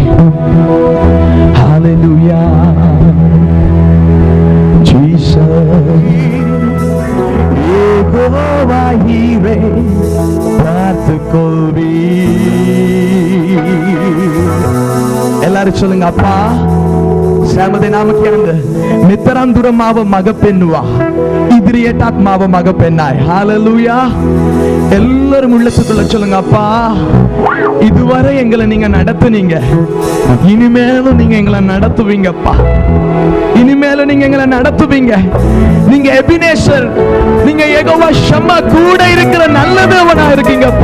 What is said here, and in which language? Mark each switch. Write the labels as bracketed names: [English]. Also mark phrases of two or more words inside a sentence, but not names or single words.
[Tamil] ஹalleluya ஜீசஸ். யெகோவா ஈரே, பார்த்துக்கொள்வி. எல்லாரும் சொல்லுங்க, அப்பா [Sinhala] සෑම දෙනාම කියන්න මෙතරම් දුර මාව මඟ පෙන්නවා, ඉදිරියටත් මාව මඟ පෙන්නයි. [Tamil] ஹalleluya. எல்லாரும் உள்ளத்துக்குள்ள சொல்லுங்க, அப்பா இதுவரை எங்களை நீங்க நடத்துனீங்க, இனிமேலும் நீங்க எங்களை நடத்துவீங்கப்பா, இனிமேலும் நீங்க எங்களை நடத்துவீங்க. நீங்க எபினேசர், நீங்க யெகோவா ஷம்மா, கூட இருக்கிற நல்ல தேவனா இருக்கீங்கப்பா.